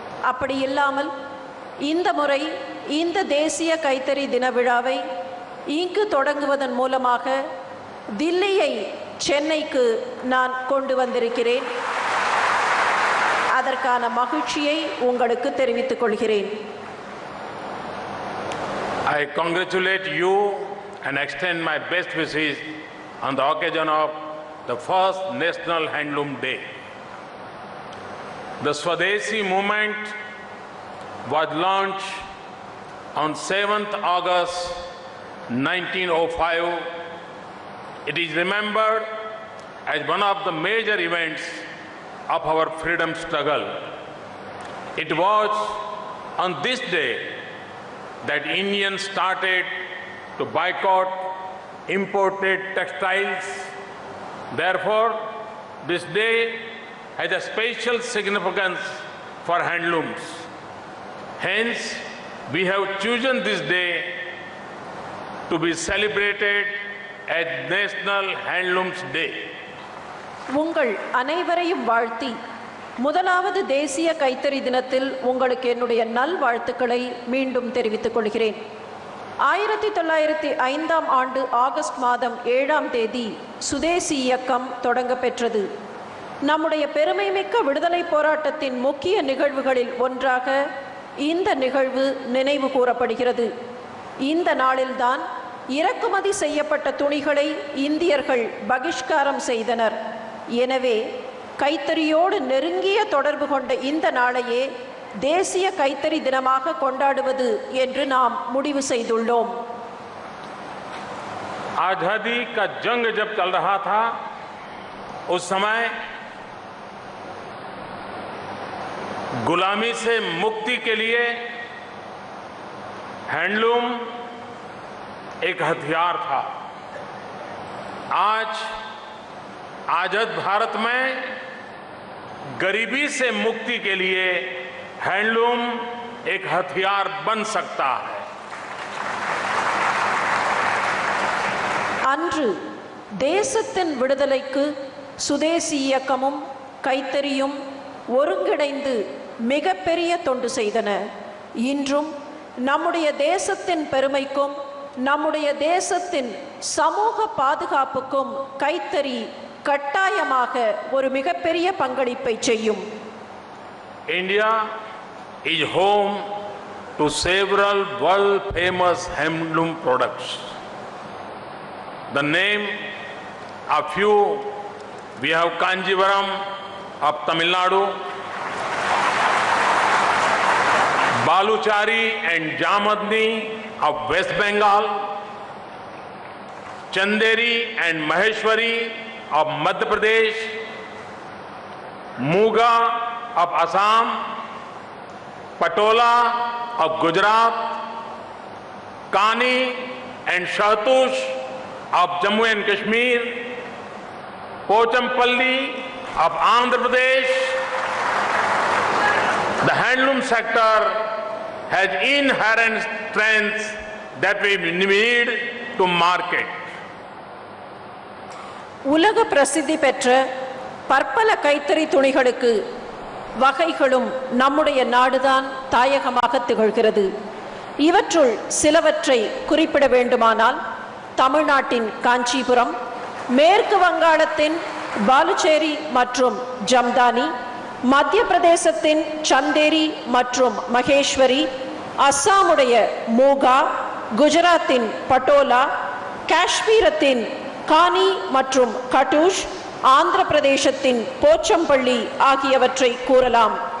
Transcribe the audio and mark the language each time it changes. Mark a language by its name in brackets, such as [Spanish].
[Tamil] அப்படி இல்லாமல் இந்த முறை இந்த தேசிய கைத்தறி தின விழாவை இங்கு தொடங்குவதன் மூலமாக தில்லியை சென்னைக்கு நான் கொண்டு வந்திருக்கிறேன். அதற்கான மகிழ்ச்சியை உங்களுக்கு தெரிவித்துக் கொள்கிறேன். [English] I congratulate you and extend my best wishes on the occasion of the first National Handloom Day. The Swadeshi movement was launched on 7th August 1905. It is remembered as one of the major events of our freedom struggle. It was on this day that Indians started to boycott imported textiles. Therefore, this day has a special significance for handlooms. Hence, we have chosen this day to be celebrated as National Handlooms Day. [Tamil] உங்கள் அனைவரையும் வாழ்த்தி முதலாவது தேசிய கைத்தறி தினத்தில் உங்களுக்கு என்னுடைய நல்வாழ்த்துக்களை மீண்டும் தெரிவித்துக் கொள்கிறேன். 1905ஆம் ஆண்டு ஆகஸ்ட் மாதம் 7ஆம் தேதி சுதேசி இயக்கம் தொடங்க பெற்றது. நம்முடைய பெருமைமிக்க விடுதலை போராட்டத்தின் முக்கிய நிகழ்வுகளில் ஒன்றாக இந்த நிகழ்வு நினைவு கூறப்படுகிறது. இந்த நாளில்தான் இறக்குமதி செய்யப்பட்ட துணிகளை இந்தியர்கள் பகிஷ்காரம் செய்தனர். எனவே கைத்தறியோடு நெருங்கிய தொடர்பு கொண்ட இந்த நாளையே தேசிய கைத்தறி தினமாக கொண்டாடுவது என்று நாம் முடிவு செய்துள்ளோம். [Hindi] आजादी का जंग जब चल रहा था, उस समय गुलामी से मुक्ति के लिए हैंडलूम एक हथियार था। आज आजाद भारत में गरीबी से मुक्ति के लिए हैंडलूम एक हथियार बन सकता है. [Tamil] அன்று தேசத்தின் விடுதலைக்கு சுதேசி இயக்கமும் கைத்தறியும் ஒருங்கிணைந்து மிகப்பெரிய தொண்டு செய்தன. இன்றும் நம்முடைய தேசத்தின் பெருமைக்கும் நம்முடைய தேசத்தின் சமூக பாதுகாப்புக்கும் கைத்தறி கட்டாயமாக ஒரு மிகப்பெரிய பங்களிப்பை செய்யும். [English] India is home to several world-famous handloom products. The name of few, we have Kanjivaram of Tamil Nadu, Baluchari and Jamadni of West Bengal, Chanderi and Maheshwari of Madhya Pradesh, Muga of Assam, Patola of Gujarat, Kani and Shahtush of Jammu and Kashmir, Pochampalli of Andhra Pradesh. The handloom sector has inherent strengths that we need to market. [Tamil] உலக பிரசித்தி பெற்ற பற்பல கைத்தறி துணிகளுக்கு வகைகளும் நம்முடைய நாடுதான் தாயகமாக திகழ்கிறது. இவற்றுள் சிலவற்றை குறிப்பிட வேண்டுமானால் தமிழ்நாட்டின் காஞ்சிபுரம், மேற்கு வங்காளத்தின் பாலுச்சேரி மற்றும் ஜம்தானி, மத்திய பிரதேசத்தின் சந்தேரி மற்றும் மகேஸ்வரி, அஸ்ஸாமுடைய மூகா, குஜராத்தின் பட்டோலா, காஷ்மீரத்தின் கானி மற்றும் கட்டூஷ், ஆந்திர பிரதேசத்தின் போச்சம்பள்ளி ஆகியவற்றை கூறலாம்.